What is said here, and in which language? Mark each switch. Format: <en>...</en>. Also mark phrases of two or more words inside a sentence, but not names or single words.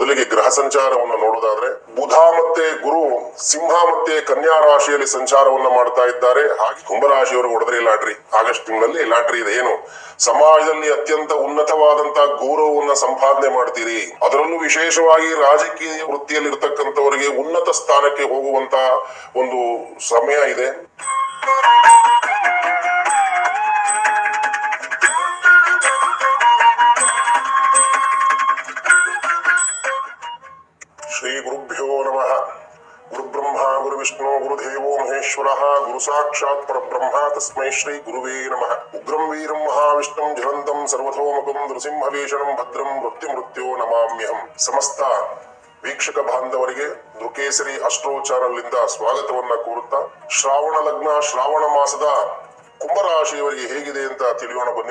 <kn>ಮೊದಲಿಗೆ ಗ್ರಹ ಸಂಚಾರವನ್ನು ನೋಡೋದಾದ್ರೆ ಬುಧ ಮತ್ತೆ ಗುರು ಸಿಂಹ ಮತ್ತೆ ಕನ್ಯಾ ರಾಶಿಯಲ್ಲಿ ಸಂಚಾರವನ್ನ ಮಾಡ್ತಾ ಇದ್ದಾರೆ. ಹಾಗೆ ಕುಂಭರಾಶಿಯವರು ಹೊಡೆದ್ರಿ ಲಾಟ್ರಿ. ಆಗಸ್ಟ್ ತಿಂಗಳಲ್ಲಿ ಲಾಟ್ರಿ ಇದೆ. ಏನು ಸಮಾಜದಲ್ಲಿ ಅತ್ಯಂತ ಉನ್ನತವಾದಂತಹ ಗೌರವವನ್ನ ಸಂಪಾದನೆ ಮಾಡ್ತೀರಿ. ಅದರಲ್ಲೂ ವಿಶೇಷವಾಗಿ ರಾಜಕೀಯ ವೃತ್ತಿಯಲ್ಲಿ ಇರ್ತಕ್ಕಂಥವರಿಗೆ ಉನ್ನತ ಸ್ಥಾನಕ್ಕೆ ಹೋಗುವಂತ ಒಂದು ಸಮಯ ಇದೆ.</kn> <sa>ಶ್ರೀ ಗುರುಭ್ಯೋ ನಮಃ. ಗುರು ಬ್ರಹ್ಮ ಗುರು ವಿಷ್ಣು ಗುರುದೇವೋ ಮಹೇಶ್ವರ ಗುರು ಸಾಕ್ಷಾತ್ ಪರಬ್ರಹ್ಮ ತಸ್ಮೈ ಶ್ರೀ ಗುರುವೇ ನಮಃ. ಉಗ್ರಂ ವೀರಂ ಮಹಾವಿಷ್ಣುಂ ಜ್ವಲಂತಂ ಸರ್ವತೋಮುಖಂ ನೃಸಿಂಹವೇಷಣಂ ಭದ್ರಂ ಮೃತ್ಯೋ ನಮಾಮ್ಯಹಂ.</sa> <kn>ಸಮಸ್ತ ವೀಕ್ಷಕ ಬಾಂಧವರಿಗೆ ದುರ್ಗೇಸರಿ ಅಸ್ಟ್ರೋ ಚಾನಲ್ ಇಂದ ಸ್ವಾಗತವನ್ನ ಕೋರುತ್ತಾ, ಶ್ರಾವಣ ಲಗ್ನ ಶ್ರಾವಣ ಮಾಸದ ಕುಂಭರಾಶಿಯವರಿಗೆ ಹೇಗಿದೆ ಅಂತ ತಿಳಿಯೋಣ ಬನ್ನಿ.</kn>